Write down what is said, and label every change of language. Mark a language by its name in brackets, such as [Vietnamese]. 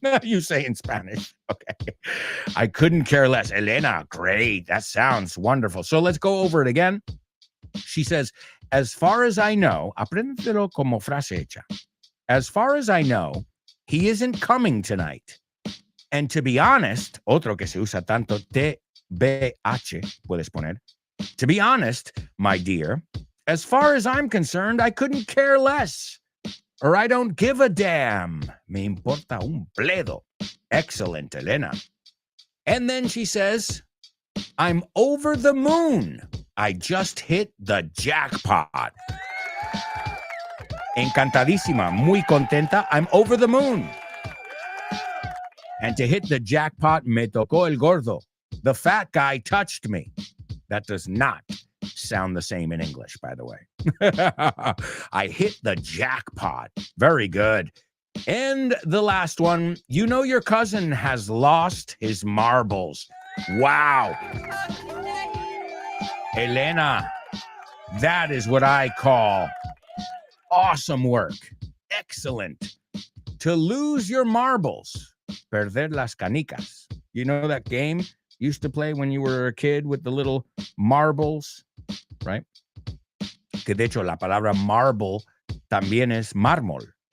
[English] You say in Spanish. Okay. I couldn't care less. Elena, great. That sounds wonderful. So let's go over it again. She says, as far as I know, [Spanish] apréndetelo como frase hecha. [English] As far as I know, he isn't coming tonight. And to be honest, [Spanish] otro que se usa tanto, TBH, puedes poner. [English] To be honest, my dear, as far as I'm concerned, I couldn't care less. Or I don't give a damn. [Spanish] Me importa un bledo. [English] Excellent, Elena. And then she says, I'm over the moon. I just hit the jackpot. [Spanish] Encantadísima, muy contenta. [English] I'm over the moon. And to hit the jackpot, [Spanish] me tocó el gordo. [English] The fat guy touched me. That does not sound the same in English, by the way. I hit the jackpot. Very good. And the last one, you know your cousin has lost his marbles. Wow. Elena, that is what I call awesome work. Excellent. To lose your marbles, [Spanish] perder las canicas. [English] You know that game you used to play when you were a kid with the little marbles, right? [Spanish] Que de hecho la palabra marble también es mármol.